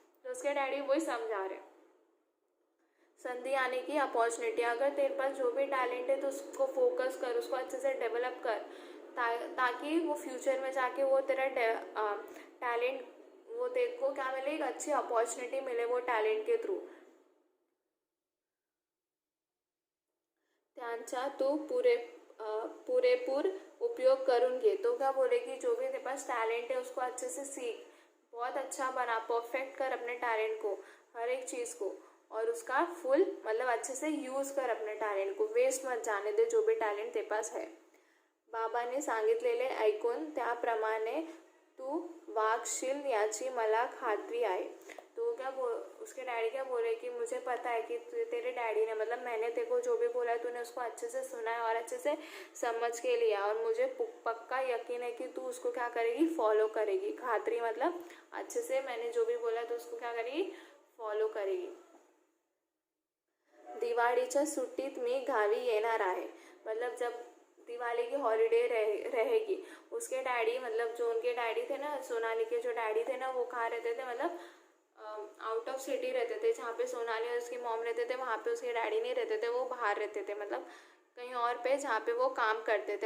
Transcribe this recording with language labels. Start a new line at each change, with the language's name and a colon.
Hindi: तो उसके डैडी वही समझा रहे. संधि आने की अपॉर्चुनिटी, अगर तेरे पास जो भी टैलेंट है तो उसको फोकस कर, उसको अच्छे से डेवलप कर ताकि वो फ्यूचर में जाके वो तेरा टैलेंट वो तेरे को क्या मिले, एक अच्छी अपॉर्चुनिटी मिले वो टैलेंट के थ्रू.
Marathi: त्यांचा तू पुरेपूर उपयोग करून घे.
Hindi: तो क्या बोले कि जो भी तेरे पास टैलेंट है उसको अच्छे से सीख, बहुत अच्छा बना, परफेक्ट कर अपने टैलेंट को, हर एक चीज़ को और उसका फुल मतलब अच्छे से यूज़ कर अपने टैलेंट को, वेस्ट मत जाने दे जो भी टैलेंट तेरे पास है.
Marathi: बाबाने सांगितलेले ऐकून त्याप्रमाणे तू वागशील याची मला खात्री आहे.
Hindi: तो उसके डैडी क्या बोल रहे कि मुझे पता है कि तेरे डैडी ने मतलब मैंने तेरे को जो भी बोला तूने उसको अच्छे से सुना है और अच्छे से समझ के लिया और मुझे पक्का यकीन है कि तू उसको क्या करेगी, फॉलो करेगी. खात्री मतलब अच्छे से मैंने जो भी बोला तो उसको क्या करेगी, फॉलो करेगी.
Marathi: दिवाळीच्या सुट्टीत मी गावी येणार आहे।
Hindi: मतलब जब दिवाली की हॉलीडे रहेगी, उसके डैडी मतलब जो उनके डैडी थे ना, सोनाली के जो डैडी थे ना, वो कहाँ रहते थे, मतलब आउट ऑफ सिटी रहते थे। जहाँ पे सोनाली और उसकी मॉम रहते थे वहाँ पे उसके डैडी नहीं रहते थे, वो बाहर रहते थे, मतलब कहीं और पे जहाँ पे वो काम करते थे।